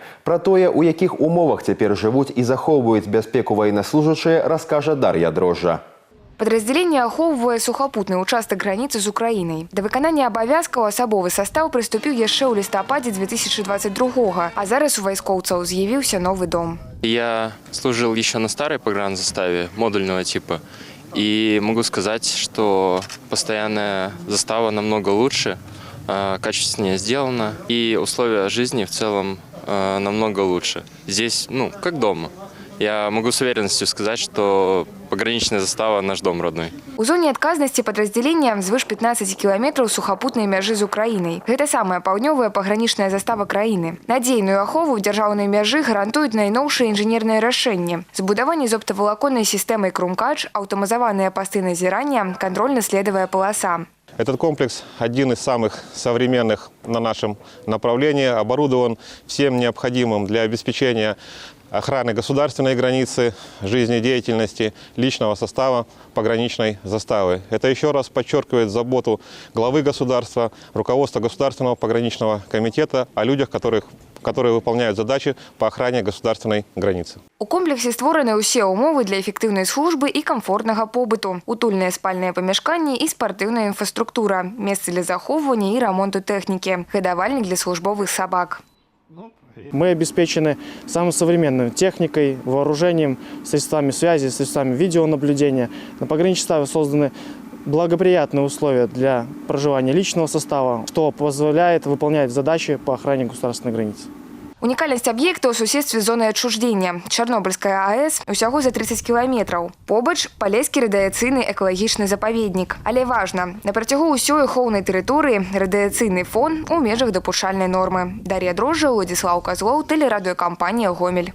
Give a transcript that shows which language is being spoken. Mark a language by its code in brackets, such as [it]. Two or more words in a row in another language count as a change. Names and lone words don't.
[be] Пра тое, у якіх умовах цяпер жывуць і захоўваюць бяспеку ваеннаслужачыя, раскажа Дар'я Дрожжа. Подразделение ахоўвае сухапутны участак границы з Украінай. Да выканання абавязкаў асабовы састаў прыступіў яшчэ ў лістападзе 2022-го, а зараз у вайскоўцаў з'явіўся новый дом. [ru] Я служил еще на старой погранзаставе модульного типа. И могу сказать, что постоянная застава намного лучше, качественнее сделана. И условия жизни в целом намного лучше. Здесь, как дома. Я могу с уверенностью сказать, что пограничная застава – наш дом родной. [be] У зоне адказнасці падраздзялення звыш 15 кіламетраў сухапутнай мяжы з Украінай. Гэта самая паўднёвая пагранічная застава краіны. Надзейную ахову ў дзяржаўнай мяжы гарантуюць найноўшыя інжынерныя рашэнні. Збудаванне з оптавалаконнай сістэмай «Крумкач», аўтаматызаваныя пасты назірання, [ru] контрольно-следовая полоса. Этот комплекс один из самых современных на нашем направлении, оборудован всем необходимым для обеспечения охраны государственной границы, жизнедеятельности, личного состава пограничной заставы. Это еще раз подчеркивает заботу главы государства, руководства Государственного пограничного комитета о людях, которые выполняют задачи по охране государственной границы. [be] У комплексе створаны ўсе умовы для эфектыўнай службы і камфортнага побыту. Утульныя спальныя памяшканні і спартыўная інфраструктура, месцы для захоўвання і рамонту тэхнікі, гадавальнік для службовых собак. [ru] Мы обеспечены самой современной техникой, вооружением, средствами связи, средствами видеонаблюдения. На пограничной заставе созданы благоприятные условия для проживания личного состава, что позволяет выполнять задачи по охране государственной границы. [be] Унікальнасць аб'екта ў суседстве зоны адчуждзення. Чарнобыльская АЭС усяго за 30 кіламетраў. Побач палескі радыяцыйны экалагічны запаведнік. Але важна, на працягу ўсёй ахоўнай тэрыторыі радыяцыйны фон у межах дапушчальнай нормы. Дар'я Дрожжа, Владзіслаў Казлоў, тэлерадыёкампанія «Гомель».